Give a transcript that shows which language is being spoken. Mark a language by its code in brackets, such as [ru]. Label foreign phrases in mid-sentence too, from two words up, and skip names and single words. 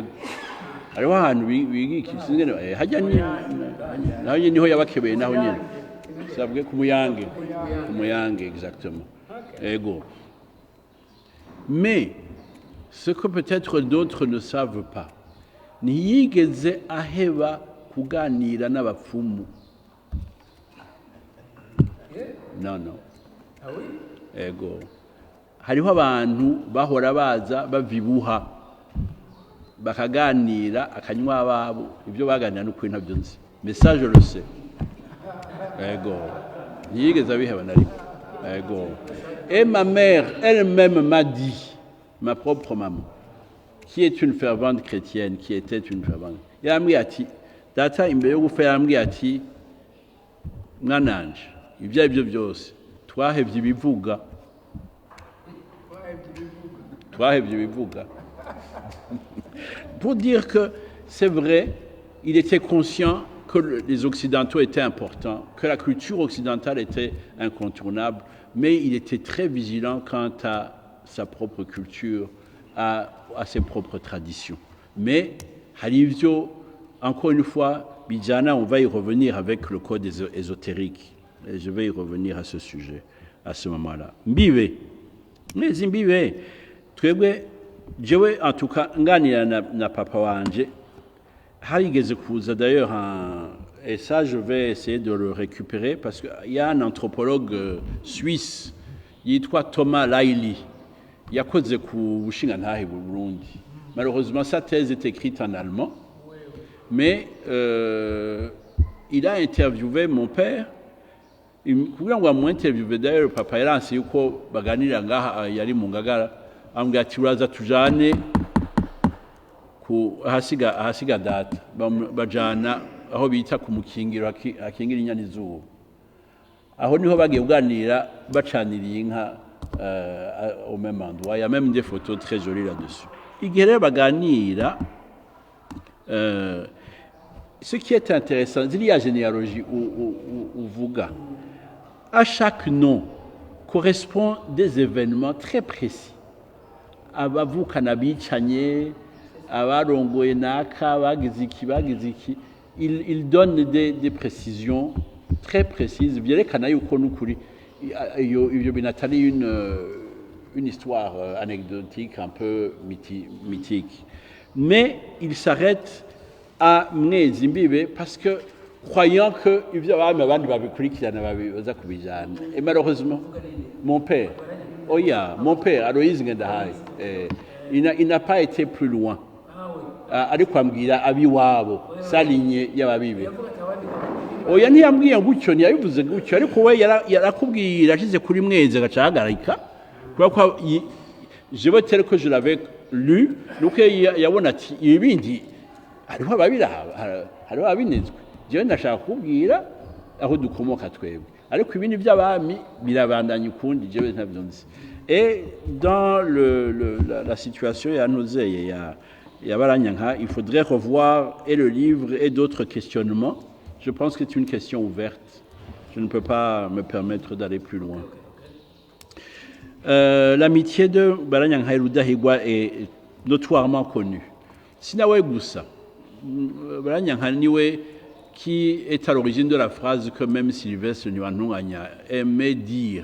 [rn] Hariho ahantu biga ikisingene hajya naho niho yabakebeye naho nyene. Sabwe ku Muyange exactement. Yego. [fr] Mais ce que peut-être d'autres ne savent pas, [rn] ntiyigeze aheba kuganira n'abapfumu. [fr] Non. Ah oui? [rn] Ego. Hariho abantu bahora baza bavibuha bakaganira akanywa babo ibyo baganira n'ukuri ntabyo nzi. [fr] Mais ça je le sais. [rn] Ego. Ntiyigeze abiheba na rimwe. Ego. [fr] Et ma mère elle-même m'a dit, ma propre maman, qui est une fervente chrétienne, qui était une fervente. [rn] Yambwiye ati, data imbere yo gupfa yambwiye ati, mwananje, ibyo ari byo byose, twahevye ibivuga. [fr] Pour dire que c'est vrai, il était conscient que les Occidentaux étaient importants, que la culture occidentale était incontournable, mais il était très vigilant quant à sa propre culture, à ses propres traditions. Mais, Halivio, encore une fois, Bijana, on va y revenir avec le code ésotérique. Et je vais y revenir à ce sujet, à ce moment-là. [rn] Mbive. Mais Mbive, twebwe, jewe, [fr] en tout cas, [rn] nganira na papa wanje, harigeze kuza [fr] d'ailleurs, et ça je vais essayer de le récupérer, parce qu'il y a un anthropologue suisse, [rn] yitwa Thomas Laili, yakoze ku bushingantahe bu Burundi. [fr] Malheureusement, sa thèse est écrite en allemand, mais il a interviewé mon père. [rn] Kugira ngo amwinterviewe d'ailleurs, papa yaranse yuko baganira ngaha yari mu Ngagara, ambwira ati uraza tujane ku ahasiga data bajana aho bita ku mukingiro akingira inyana izuba. Aho niho bagiye kuganira bacaniriye inka [fr] au même endroit. Il y a même des photos très jolies là-dessus. [rn] Igihe rero baganira, [fr] ce qui est intéressant, c'est la généalogie uvuga. À chaque nom correspond des événements très précis. [rn] Abavukana bicanye, abarongoye naka, bagize iki, [fr] il donne des précisions très précises. [rn] Vyerekana yuko nukuri iyo binatari [fr] une histoire anecdotique, un peu mythique. Mais il s'arrête à Mwezi Mbibe parce que, croyant que et malheureusement, mon père, mon père, Aloïs Ngendahaye, il n'a pas été plus loin. [rn] Ariko ambwira abiwabo salinye y'ababibe. Oya ntiyambwiye gutyo ntiyabivuze gutyo, ariko we yarakubwira ashize kuri Mwezi agacahagarika kubera ko [fr] je veux dire que je l'avais lu, [rn] nuko yabona ati ibindi hariho ababinezwe. Jewe ndashaka kubwira aho dukomoka twebwe, ariko ibindi by'abami birabandanya ukundi jewe ntabyo nzi. [fr] Et dans la situation [rn] yanozeye ya [fr] Baranyanka, il faudrait revoir et le livre et d'autres questionnements. Je pense que c'est une question ouverte. Je ne peux pas me permettre d'aller plus loin. L'amitié de Baranyanka et Rudahigwa est notoirement connue. [rn] Sinawe Gusa, Baranyanka niwe [fr] qui est à l'origine de la phrase que même Sylvestre Ntibantunganya aimait dire.